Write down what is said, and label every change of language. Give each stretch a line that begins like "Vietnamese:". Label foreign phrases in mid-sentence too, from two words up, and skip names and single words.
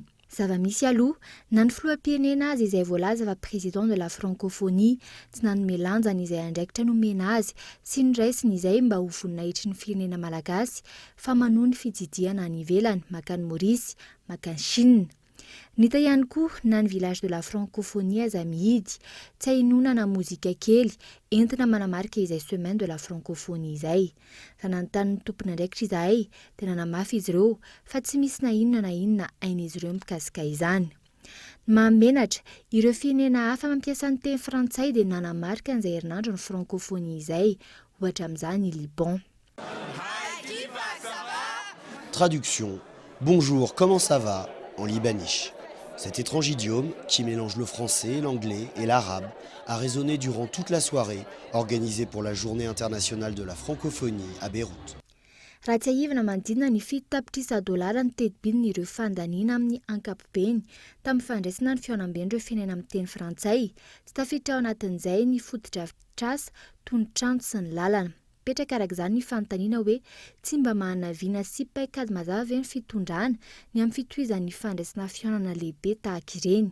Malagasy: Zava-misy aloha na ny filoham-pirenena azy izay voalaza fa
French: président de la francophonie
Malagasy: tsy nanome lanjany izay andraikitra nomena azy sy ny raisiny izay mba ho voninahitry ny firenena malagasy fa manohy ny fididiana any ivelany makany Maurice, makany Chine. Nita ihany koa na ny
French: village de la francophonie
Malagasy: aza mihidy, tsy hainoana na mozika kely entina manamarika izay
French: semaine de la francophonie
Malagasy: izay. Raha nanontany tompony andraikitra izahay dia nanamafy izy ireo fa tsy misy na inona ain'izy ireo mikasika izany. Mahamenatra ireo firenena hafa mampiasa ny teny frantsay dia nanamarika an'izay herinandro ny francophonie izay, ohatra amin'izany i Liban. Traduction.
French: Bonjour, comment ça va en libaniche. Cet étrange idiome, qui mélange le français, l'anglais et l'arabe, a résonné durant toute la soirée organisée pour la Journée internationale de la francophonie à Beyrouth.
Malagasy: Raha tsy haivana mandinina ny $50 ny tedibin'ireo fandaniana amin'ny ankapobeny tamin'ny fandraisana ny fihaonam-ben'ireo firenena amin'ny teny frantsay, tsy tafiditra ao anatin'izay ny fotodrafitrasa, tondron-trano sy ny lalana. Petraka araka izany ny fanontaniana hoe tsy mba mahanaviana sy paikady mazava ve ny fitondrana ny amin'ny fitohizan'ny fandraisana fihaonana lehibe tahaka ireny.